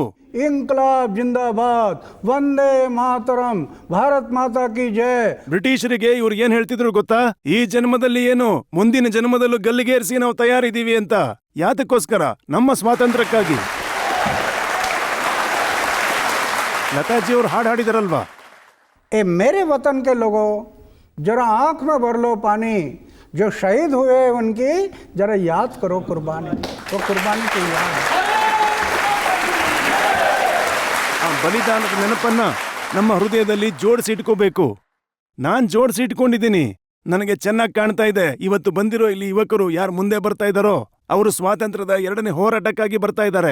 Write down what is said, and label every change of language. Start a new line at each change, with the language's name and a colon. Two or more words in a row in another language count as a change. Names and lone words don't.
Hindi: इंकलाब ज़िंदाबाद,
Sanskrit: वन्दे मातरम्,
Hindi: भारत माता की जय.
Kannada: ಬ್ರಿಟಿಷರಿಗೆ ಇವ್ರು ಏನ್ ಹೇಳ್ತಿದ್ರು ಗೊತ್ತಾ? ಈ ಜನ್ಮದಲ್ಲಿ ಏನು, ಮುಂದಿನ ಜನ್ಮದಲ್ಲೂ ಗಲ್ಲಿಗೇರಿಸಿ ನಾವು ತಯಾರಿದ್ದೀವಿ ಅಂತ. ಯಾತಕ್ಕೋಸ್ಕರ? ನಮ್ಮ ಸ್ವಾತಂತ್ರ್ಯಕ್ಕಾಗಿ. ಲತಾಜಿ ಅವ್ರು ಹಾಡು ಹಾಡಿದಾರಲ್ವಾ,
Hindi: ए मेरे वतन के लोगों, जरा आंख में भर लो पानी, जो शहीद हुए उनकी ज़रा याद करो कुर्बानी, वो कुर्बानी की याद।
Kannada: ಆ ಬಲಿದಾನದ ನೆನಪನ್ನ ನಮ್ಮ ಹೃದಯದಲ್ಲಿ ಜೋಡಿಸಿಟ್ಕೋಬೇಕು. ನಾನ್ ಜೋಡಿಸಿಟ್ಕೊಂಡಿದ್ದೀನಿ. ನನಗೆ ಚೆನ್ನಾಗಿ ಕಾಣ್ತಾ ಇದೆ. ಇವತ್ತು ಬಂದಿರೋ ಇಲ್ಲಿ ಯುವಕರು ಯಾರು ಮುಂದೆ ಬರ್ತಾ ಇದ್ದಾರೋ ಅವರು ಸ್ವಾತಂತ್ರ್ಯದ 2ನೇ ಹೋರಾಟಕ್ಕಾಗಿ ಬರ್ತಾ ಇದ್ದಾರೆ.